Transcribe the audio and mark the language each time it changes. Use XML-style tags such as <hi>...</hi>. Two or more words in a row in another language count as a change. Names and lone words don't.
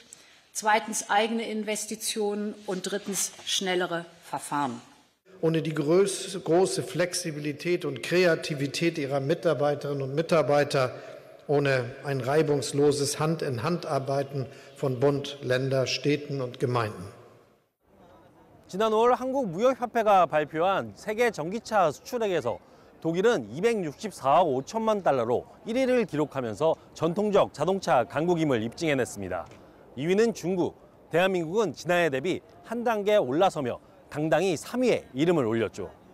<de>Zweitens, eigene Investitionen. Und drittens, schnellere Verfahren. Ohne die große Flexibilität und Kreativität ihrer Mitarbeiterinnen und Mitarbeiter ohne ein reibungsloses Hand-in-Hand-Arbeiten von Bund, Länder, Städten und Gemeinden.</de> <ko>지난 5월 한국무역협회가 발표한 세계 전기차 수출액에서 독일은 264억 5천만 달러로 1위를 기록하면서 전통적 자동차 강국임을 입증해냈습니다. 2위는 중국, 대한민국은 지난해 대비 한 단계 올라서며 당당히 3위에 이름을 올렸죠.</ko>